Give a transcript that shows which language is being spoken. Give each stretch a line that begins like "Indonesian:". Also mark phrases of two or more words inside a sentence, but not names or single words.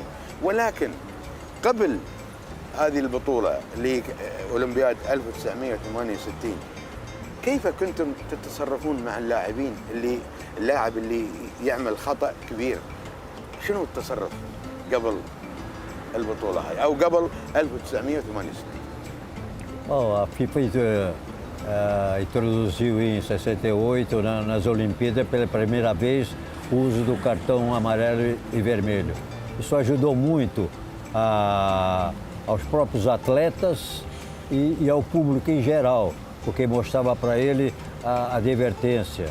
Arabic: ولكن قبل هذه البطولة اللي أولمبياد 1968 كيف كنتم تتصرفون مع اللاعبين اللاعب اللي يعمل خطأ كبير؟ شنو التصرف قبل البطولة هاي أو قبل 1968؟
Portuguese: Bom, a FIFA introduziu em 68, nas Olimpíadas, pela primeira vez, o uso do cartão amarelo e vermelho. Isso ajudou muito aos próprios atletas e ao público em geral, porque mostrava para ele a advertência.